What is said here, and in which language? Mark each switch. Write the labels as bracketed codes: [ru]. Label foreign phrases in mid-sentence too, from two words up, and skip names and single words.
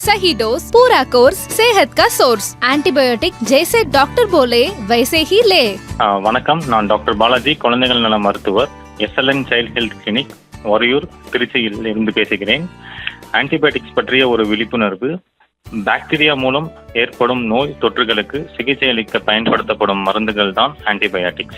[hi] सही डोज, पूरा कोर्स, सेहत का सोर्स। एंटीबायोटिक जैसे डॉक्टर बोले वैसे ही ले। [ta] வணக்கம், நான் டாக்டர் பாலாஜி, குழந்தைகள் நல மருத்துவர், SLN சைல்ட் ஹெல்த் கிளினிக், ஒரையூர், திருச்சியில் இருந்து பேசுகிறேன். ஆன்டிபயோட்டிக்ஸ் பற்றிய ஒரு விழிப்புணர்வு. பாக்டீரியா மூலம் ஏற்படும் நோய் தொற்றுகளுக்கு சிகிச்சை அளிக்க பயன்படுத்தப்படும் மருந்துகள் தான் ஆன்டிபயோட்டிக்ஸ்.